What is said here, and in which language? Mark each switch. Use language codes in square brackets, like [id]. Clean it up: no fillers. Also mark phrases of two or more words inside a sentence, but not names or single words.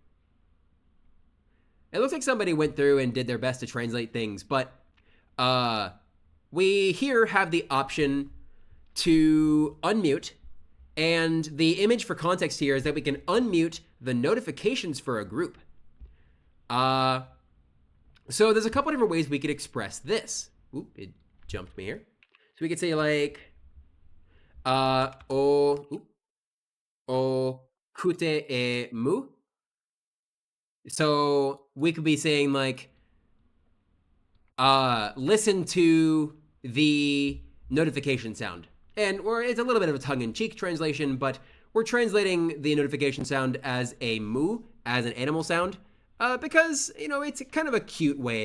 [en] It looks like somebody went through and did their best to translate things, but we here have the option to unmute, and the image for context here is that we can unmute the notifications for a group. So there's a couple different ways we could express this. Oop, it jumped me here. So we could say like, [tok] o kute e mu. [en] So we could be saying like, listen to the notification sound. Or it's a little bit of a tongue-in-cheek translation, but we're translating the notification sound as a moo, as an animal sound, because, you know, it's kind of a cute way.